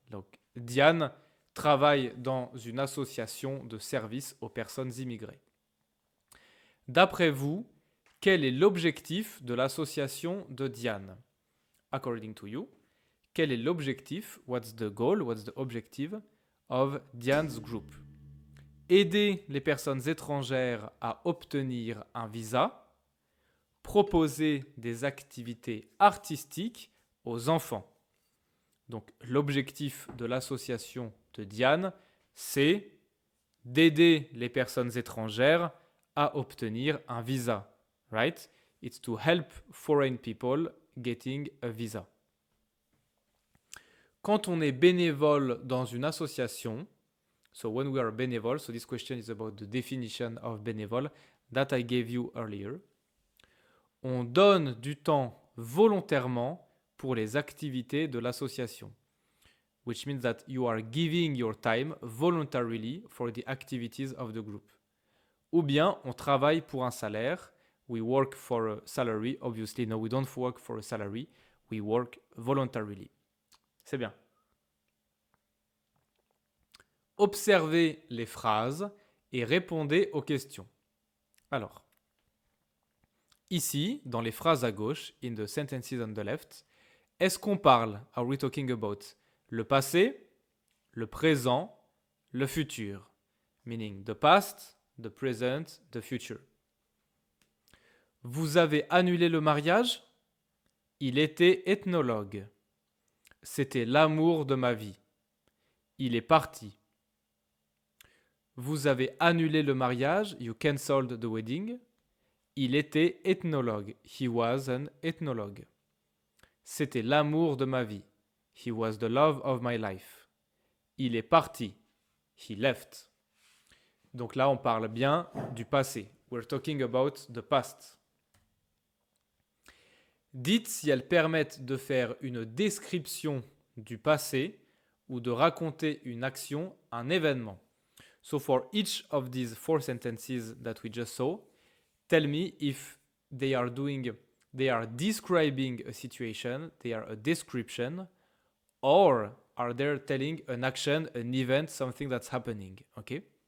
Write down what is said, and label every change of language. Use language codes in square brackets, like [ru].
[fr] Donc, Diane travaille dans une association de services aux personnes immigrées. D'après vous, quel est l'objectif de l'association de Diane? [en] According to you, [fr] quel est l'objectif? [en] What's the goal? What's the objective of Diane's group? [fr] Aider les personnes étrangères à obtenir un visa, proposer des activités artistiques aux enfants. Donc, l'objectif de l'association de Diane, c'est d'aider les personnes étrangères à obtenir un visa, right? [en] It's to help foreign people getting a visa. Quand on est bénévole dans une association, so when we are bénévole, so this question is about the definition of bénévole that I gave you earlier, [fr] on donne du temps volontairement pour les activités de l'association, [en] which means that you are giving your time voluntarily for the activities of the group. [fr] Ou bien, on travaille pour un salaire. [en] We work for a salary. Obviously, no, we don't work for a salary. We work voluntarily. [fr] C'est bien. Observez les phrases et répondez aux questions. Alors, ici, dans les phrases à gauche, [en] in the sentences on the left, [fr] est-ce qu'on parle, [en] are we talking about, [fr] le passé, le présent, le futur? [en] Meaning the past, the present, the future. [fr] Vous avez annulé le mariage? Il était ethnologue. C'était l'amour de ma vie. Il est parti. Vous avez annulé le mariage? [en] You cancelled the wedding. [fr] Il était ethnologue. [en] He was an ethnologue. [fr] C'était l'amour de ma vie. [en] He was the love of my life. [fr] Il est parti. [en] He left. [fr] Donc là, on parle bien du passé. [en] We're talking about the past. [fr] Dites si elles permettent de faire une description du passé ou de raconter une action, un événement. [en] So for each of these 4 sentences that we just saw, tell me if they are describing a situation, they are a description, or are they telling an action, an event, something that's happening, okay?